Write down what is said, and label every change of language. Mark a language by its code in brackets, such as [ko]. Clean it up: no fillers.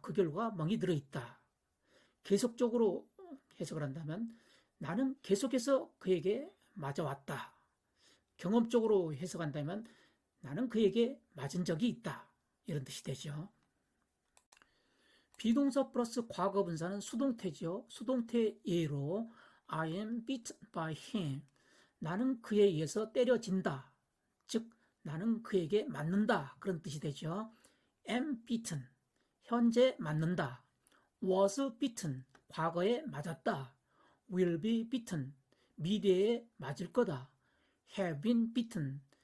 [ko] 그 결과 멍이 들어있다. 계속적으로 해석을 한다면 나는 계속해서 그에게 맞아왔다. 경험적으로 해석한다면 나는 그에게 맞은 적이 있다. 이런 뜻이 되죠. 비동사 플러스 과거 분사는 수동태죠. 수동태 예로 [en] I am beaten by him. [ko] 나는 그에 의해서 때려진다. 즉 나는 그에게 맞는다. 그런 뜻이 되죠. [en] am beaten. [ko] 현재 맞는다. [en] was beaten. [ko] 과거에 맞았다. [en] will be beaten. [ko] 미래에 맞을 거다. [en] have been beaten.